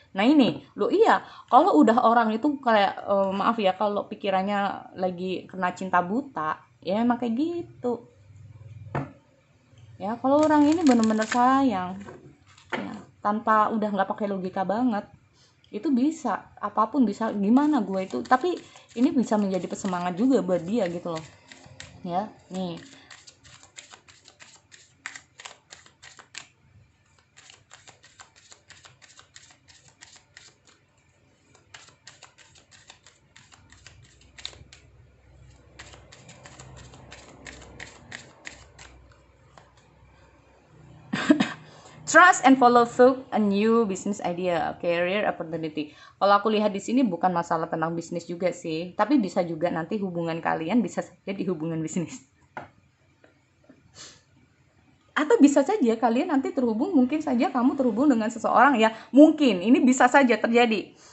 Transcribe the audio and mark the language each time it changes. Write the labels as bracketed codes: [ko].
[id] Nah ini lo, iya, kalau udah orang itu kayak maaf ya, kalau pikirannya lagi kena cinta buta ya emang kayak gitu ya. Kalau orang ini bener-bener sayang ya, tanpa udah nggak pakai logika banget, itu bisa apapun, bisa gimana gue itu, tapi ini bisa menjadi pesemangat juga buat dia gitu loh ya. Nih [en] trust and follow through a new business idea, career opportunity. [id] Kalau aku lihat di sini bukan masalah tentang bisnis juga sih, tapi bisa juga nanti hubungan kalian bisa saja di hubungan bisnis. Atau bisa saja kalian nanti terhubung, mungkin saja kamu terhubung dengan seseorang ya, mungkin ini bisa saja terjadi.